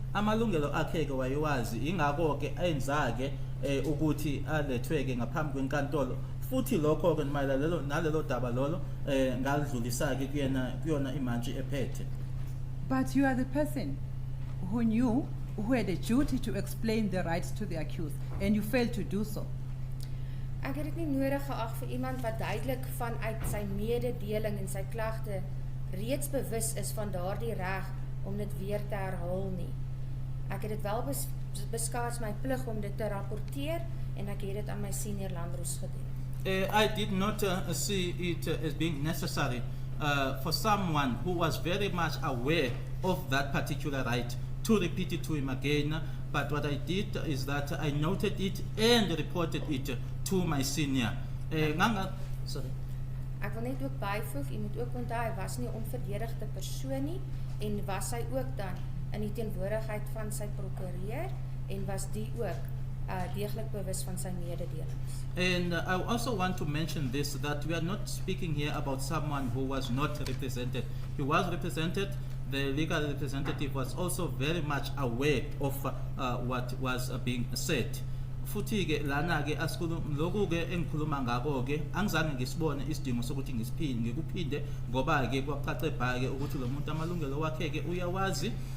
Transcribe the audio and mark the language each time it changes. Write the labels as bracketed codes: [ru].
[zu] Amalungelo akhe ke wayewazi, ingakho ke enzake ukuthi alethweke ngaphambi kwenkantolo, futhi lokho ke mayelana nalelo daba lolo ngalidlulisa ke kuyona imantshi ephethe. [en] But you are the person who knew, who had a duty to explain the rights to the accused, and you failed to do so. [af] Ek het dit nie nodig geag vir iemand wat duidelik vanuit sy mededeling en sy klagte reeds bewus is van daardie reg om dit weer te herhaal nie. Ek het dit wel beskou as my plig om dit te rapporteer en ek het dit aan my senior landros gedoen. [en] I did not see it as being necessary for someone who was very much aware of that particular right to repeat it to him again, but what I did is that I noted it and reported it to my senior. Sorry. [af] Ek wil net ook byvoeg, jy moet ook onthou, hy was nie 'n onverdedigde persoon nie en was hy ook dan in die teenwoordigheid van sy prokureur en was die ook deeglik bewus van sy mededelings. [en] And I also want to mention this, that we are not speaking here about someone who was not represented. He was represented. The legal representative was also very much aware of what was being said. [zu] futhi-ke lana-ke lokhu-ke engikhuluma ngako-ke angizange ngisibone isidingo sokuthi ngikuphinde ngoba-ke kwacace-bha-ke ukuthi lo muntu amalungelo wakhe-ke uyawazi.